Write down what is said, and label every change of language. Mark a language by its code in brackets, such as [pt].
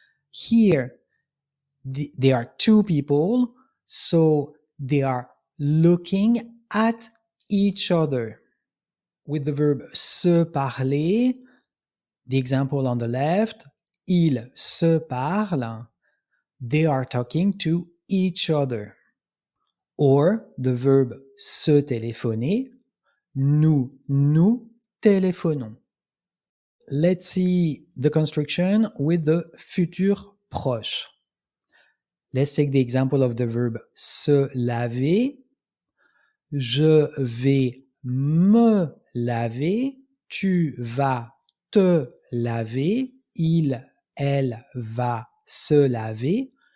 [en] Here, there are two people, so they are looking at each other. With the verb se parler, the example on the left, [fr] ils se parlent, [en] they are talking to each other. Or the verb [fr] se téléphoner, nous nous téléphonons. [en] Let's see the construction with the futur proche. Let's take the example of the verb se laver. [fr] Je vais me laver. Tu vas te laver. Il, elle va se laver.